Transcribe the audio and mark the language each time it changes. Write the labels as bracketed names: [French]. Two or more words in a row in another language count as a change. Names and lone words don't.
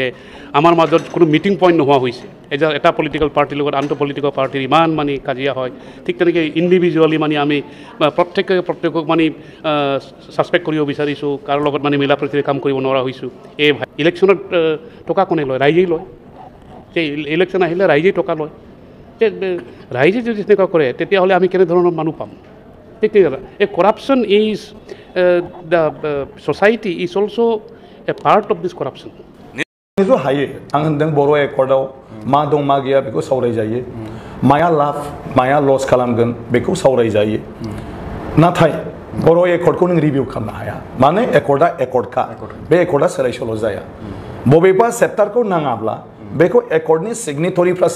[Assamese] আমাৰ মাজত কোনো [English] meeting point [Assamese] নোহোৱা হৈছে এটা [English] political party [Assamese] লগত আনটো [English] political party [Assamese] ইমান মানে কাজিয়া হয় ঠিক তেনেকৈ ইণ্ডিভিজুৱেলি মানে আমি প্ৰত্যেকক মানে ছাছপেক্ট কৰিব বিচাৰিছোঁ কাৰো লগত মানে মিলা প্ৰীতিৰে কাম কৰিব নোৱাৰা হৈছোঁ এই ইলেকশ্যনত টকা কোনে লয় ৰাইজেই লয় যে ইলেকশ্যন আহিলে ৰাইজেই টকা লয় ৰাইজে যদি তেনেকুৱা কৰে তেতিয়াহ'লে আমি কেনেধৰণৰ মানুহ পাম ঠিক এই [English] corruption is the society is also a part of this corruption [Bodo] निजो हायो आं होनदों बर' एकर्डआव मा दं मा गैया बेखौ सावरायजायो माया लाब माया लस खालामगोन बेखौ सावरायजायो नाथाय बर' एकर्डखौ नों रिभिउ खालामनो हाया माने एकर्डआ एकर्डखा बे एकर्डआ सोलाय सोल' जाया बबेबा चेप्टारखौ नाङाब्ला बेखौ एकर्डनि सिगनेटरिफ्रासो